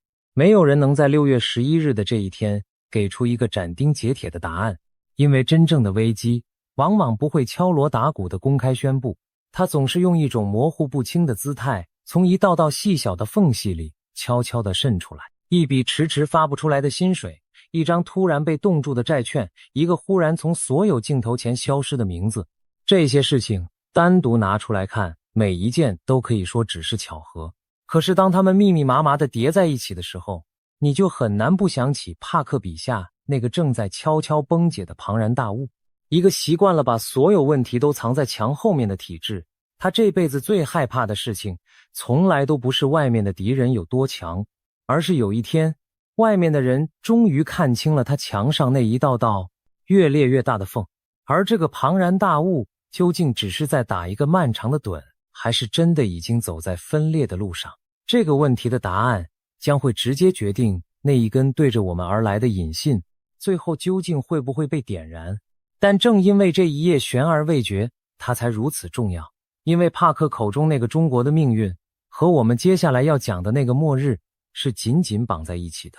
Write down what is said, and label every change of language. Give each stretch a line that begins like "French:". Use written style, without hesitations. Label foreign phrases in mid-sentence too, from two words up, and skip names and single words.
Chinese: 沒有人能在6月11日的這一天給出一個斬釘截鐵的答案，因為真正的危機往往不會敲鑼打鼓地公開宣布，它總是用一種模糊不清的姿態，從一道道細小的縫隙裡悄悄地滲出來。一筆遲遲發不出來的薪水，一張突然被凍住的債券，一個忽然從所有鏡頭前消失的名字。這些事情單獨拿出來看，每一件都可以說只是巧合。可是當它們密密麻麻地疊在一起的時候，你就很難不想起帕克筆下那個正在悄悄崩解的龐然大物。一個習慣了把所有問題都藏在牆後面的體制，他這輩子最害怕的事情，從來都不是外面的敵人有多強，而是有一天，外面的人終於看清了他牆上那一道道越裂越大的縫。而這個龐然大物究竟只是在打一個漫長的盹，還是真的已經走在分裂的路上？這個問題的答案將會直接決定那一根對着我們而來的引信最後究竟會不会被點燃。但正因為這一頁懸而未決，它才如此重要。因為帕克口中那個中國的命運和我们接下來要講的那個末日是緊緊綁在一起的。